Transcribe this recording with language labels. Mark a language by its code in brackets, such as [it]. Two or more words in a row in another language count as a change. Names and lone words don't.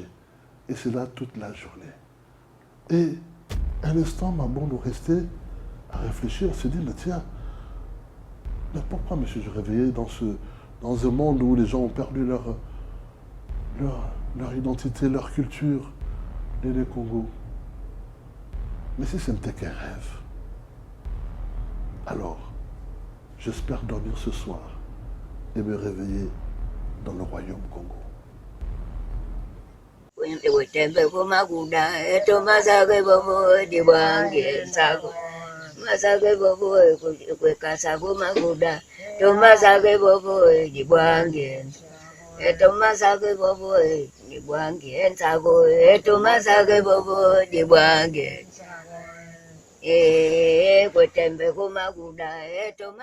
[fr] Et c'est là toute la journée. Et un instant, Maman nous restait à réfléchir, on se dit, mais tiens, mais pourquoi me suis-je réveillé dans un monde où les gens ont perdu leur identité, leur culture, les Congo? Mais si ce n'était qu'un rêve, alors j'espère dormir ce soir et me réveiller dans le royaume Congo. [kg] Masake bobo kwekasa kumakuda tomasake bobo jibwange tomasake bobo jibwange nsako tomasake bobo jibwange kwetembe kumakuda